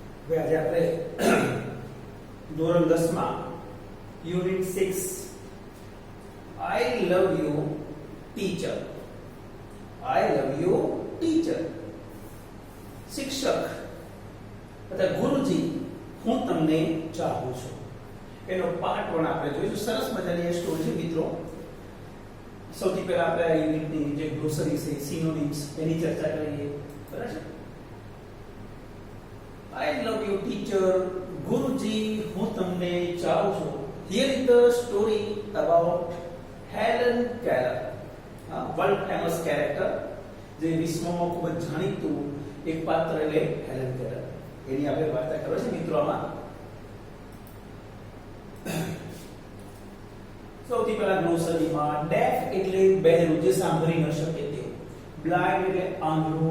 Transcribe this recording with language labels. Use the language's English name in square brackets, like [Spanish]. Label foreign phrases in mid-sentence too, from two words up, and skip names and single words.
[Gujarati] આજે આપણે ધોરણ 10 માં યુનિટ 6 [English] I love you teacher. I love you teacher. [Gujarati] શિક્ષક અથવા ગુરુજી હું તમને ચાહું છું એનો પાર્ટ 1 આપણે જોઈશું. સરસ મજાની એ સ્ટોરી છે મિત્રો. સૌથી પહેલા આપણે આ યુનિટની જે ગ્લોસરી છે સિનોનિમ્સ એની ચર્ચા કરીએ. બરાબર છે. [English] I love you teacher. [Gujarati] ગુરુજી હું તમને ચાહું છું. [English] Here is the story about Helen Keller, world famous character, [Gujarati] જે વિશ્વમાં ખૂબ જ જાણીતું એક પાત્ર એટલે હેલન કેલર. એની આપણે વાર્તા કરો છે મિત્રો. આમાં સૌથી પહેલા ગ્લોસરીમાં ડેફ એટલે બહેરું, જે સાંભળી ન શકે તે. બ્લાઇન્ડ એટલે આંધળું.